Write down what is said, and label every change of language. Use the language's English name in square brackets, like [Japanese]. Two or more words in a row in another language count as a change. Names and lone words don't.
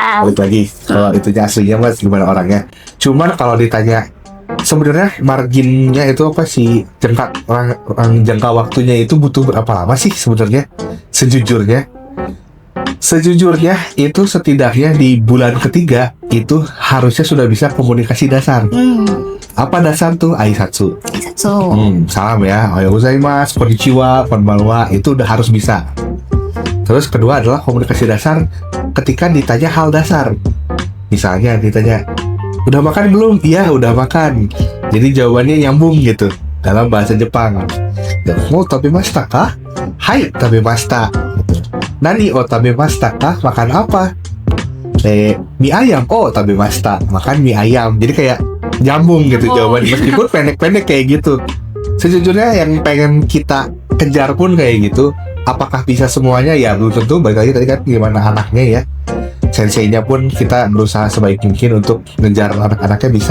[Indonesian] Balik lagi, kalau itunya aslinya mas gimana orangnya. Cuman kalau ditanya sebenarnya marginnya itu apa sih, jangka waktunya itu butuh berapa lama sih sebenarnya? Sejujurnya itu setidaknya di bulan ketiga itu harusnya sudah bisa komunikasi dasar. Apa dasar tuh? Aisatsu. Salam ya, [Japanese] おはようございます、こんにちは、こんばんは, [Indonesian] itu udah harus bisa. Terus kedua adalah komunikasi dasar ketika ditanya hal dasar. Misalnya ditanya, udah makan belum? Iya, udah makan. Jadi jawabannya nyambung gitu dalam bahasa Jepang. [Japanese] Mau 食べましたか? はい、食べました. 何を食べましたか? [Indonesian] Makan apa? Mie ayam. Oh, tabemashita. Makan mie ayam. Jadi kayak nyambung gitu jawabannya. Meskipun pendek-pendek kayak gitu. Sejujurnya yang pengen kita kejar pun kayak gitu. Apakah bisa semuanya? Ya belum tentu. Balik lagi tadi kan gimana anaknya ya. Senseinya pun kita berusaha sebaik mungkin untuk ngejar anak-anaknya bisa.